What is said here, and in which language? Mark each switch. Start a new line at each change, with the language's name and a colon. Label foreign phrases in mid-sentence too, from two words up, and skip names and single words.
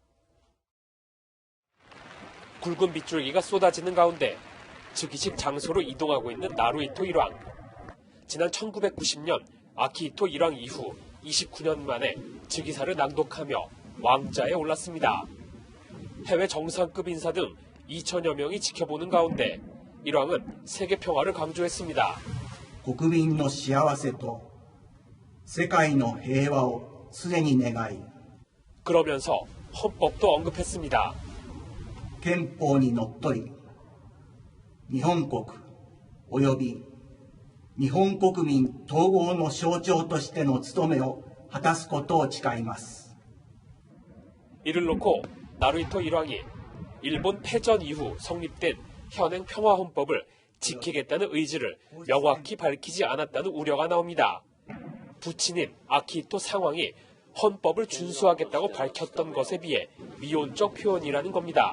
Korean: 굵은 빗줄기가 쏟아지는 가운데 즉위식 장소로 이동하고 있는 나루히토 일왕. 지난 1990년 아키히토 일왕 이후 29년 만에 즉위사를 낭독하며 왕좌에 올랐습니다. 해외 정상급 인사 등 2천여 명이 지켜보는 가운데 일왕은 세계 평화를 강조했습니다.
Japanese: 国民の幸せと世界の平和をすでに願い
Korean: 그러면서 헌법도 언급했습니다.
Japanese: 憲法にのっとり日本国および日本国民統合の象徴としての務めを果たすことを誓います.
Korean: 이를 놓고 나루히토 일왕이 일본 패전 이후 성립된 현행 평화헌법을 지키겠다는 의지를 명확히 밝히지 않았다는 우려가 나옵니다. 부친인 아키히토 상왕이 헌법을 준수하겠다고 밝혔던 것에 비해 미온적 표현이라는 겁니다.